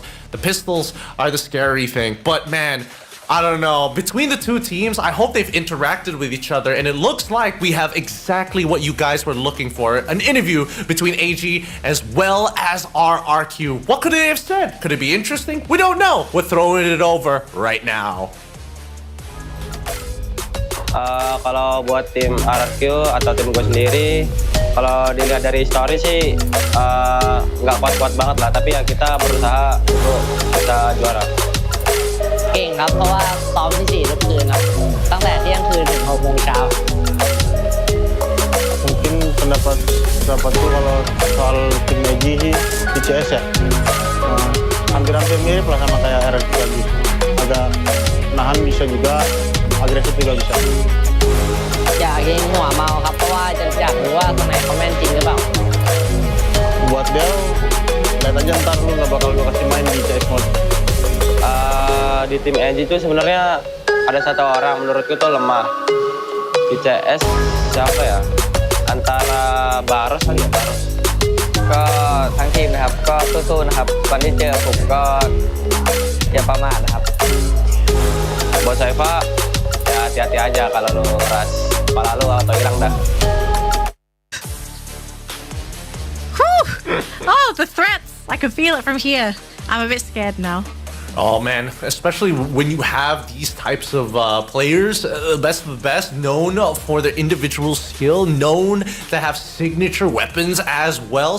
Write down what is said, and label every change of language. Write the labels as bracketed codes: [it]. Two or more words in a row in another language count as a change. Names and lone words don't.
[en] The pistols are the scary thing, but man, I don't know. Between the two teams, I hope they've interacted with each other, and it looks like we have exactly what you guys were looking for. An interview between AG as well as RRQ. What could they have said? Could it be interesting? We don't know. We're throwing it over right now. [id] Kalau buat tim RRQ atau tim gue sendiri, kalau dilihat dari story sih nggak kuat-kuat banget lah, tapi ya kita berusaha untuk bisa juara. [th] เก่งครับเพราะว่าซ้อมที่4ทุกคืนครับตั้งแต่เที่ยงคืนถึง6 โมงเช้า [id] Mungkin pendapatku kalau soal tim AG sih di CS ya, hampir-hampir mirip lah sama kayak RRQ tadi. Agak nahan bisa juga, agresif juga bisa. [th] อยากยิงหัวเมาครับเพราะว่าอยากรู้ว่าตรงไหนเขาแม่นจริงหรือเปล่า [id] Buat Del, lihat aja ntar lu nggak bakal gue kasih main di CS mode. Di tim AG itu sebenarnya ada satu orang menurutku tuh lemah di CS. Siapa ya? Antara Baros kali ya, Baros. [th] ก็ทั้งทีมนะครับก็สู้ๆนะครับวันที่เจอผมก็อย่าประมาทนะครับ [id] Buat Saifa ya hati-hati aja kalau lu keras kepala lu atau hilang dah. [en] Oh, the threats! I can feel it from here. I'm a bit scared now. Oh man, especially when you have these types of players, best of the best, known for their individual skill, known to have signature weapons as well.